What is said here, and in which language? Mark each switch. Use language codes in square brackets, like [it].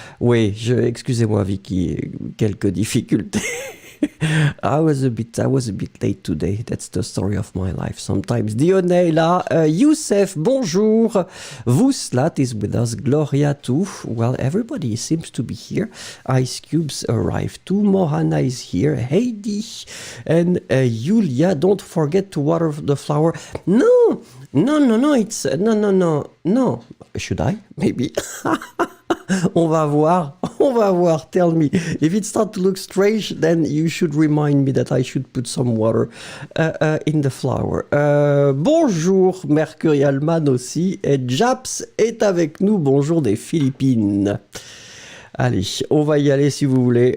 [fr] Oui, excusez-moi Vicky, quelques difficultés. [en] I was a bit late today. That's the story of my life. Sometimes. [fr] Dionne là. [en] Youssef, bonjour. Vuslat is with us. Gloria too. Well, everybody seems to be here. Ice Cubes arrived too. Mohana is here. Heidi and Julia. Don't forget to water the flower. No. It's no. Should I? Maybe. [fr] On va voir. [en] Tell me. If it starts to look strange, then you should remind me that I should put some water in the flower. [fr] Bonjour, Mercurialman aussi. Et Japs est avec nous. Bonjour des Philippines. Allez, on va y aller si vous voulez.